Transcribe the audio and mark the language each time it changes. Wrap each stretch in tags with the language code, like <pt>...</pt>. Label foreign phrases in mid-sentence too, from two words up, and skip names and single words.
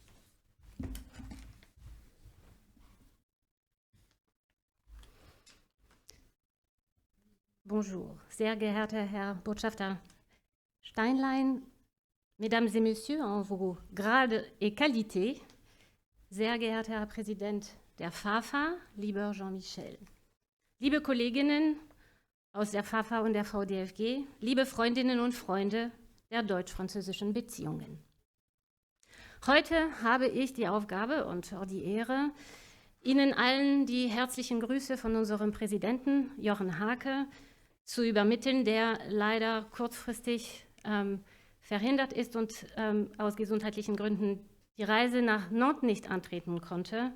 <fr>Bonjour,</fr> <de>sehr geehrter Herr Botschafter Steinlein,</de> <fr>Mesdames et Messieurs, en vos grades et qualités,</fr> <de>sehr geehrter Herr Präsident der FAFA, lieber Jean-Michel, liebe Kolleginnen aus der FAFA und der VDFG, liebe Freundinnen und Freunde der deutsch-französischen Beziehungen. Heute habe ich die Aufgabe und auch die Ehre, Ihnen allen die herzlichen Grüße von unserem Präsidenten Jochen Hake zu übermitteln, der leider kurzfristig verhindert ist und aus gesundheitlichen Gründen die Reise nach Nantes nicht antreten konnte.</de>